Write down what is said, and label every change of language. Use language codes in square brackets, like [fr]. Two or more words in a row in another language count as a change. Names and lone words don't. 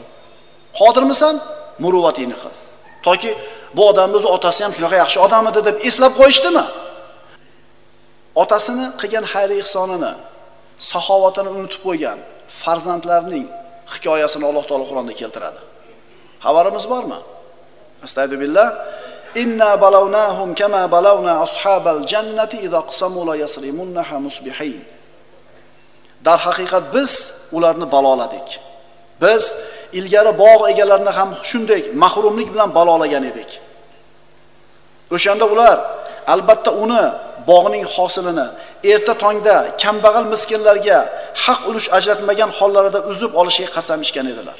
[uz] Qodirmisan? Muruvvatingni qil. Toki bu odamning o'zi otasi ham shunaqa yaxshi odam edi deb eslab qo'yishdimi? Otasini qilgan xayr ihsonini, saxovatini unutib qo'ygan farzandlarning hikoyasini Alloh taolo Qur'onda keltiradi. Xabarimiz bormi? Astagfirullah. [ar] إنا بلوناهم كما بلونا أصحاب الجنة إذ أقسموا ليصرمنها مصبحين. [uz] Dar haqiqat biz ularni baloladik. Biz ilgari bog' egalarini ham shunday mahrumlik bilan balolagan edik. O'shanda ular albatta uni bog'ning hosilini erta tongda kambag'al miskinlarga haq ulush ajratmagan hollarida uzib olishga qasam ichgan edilar.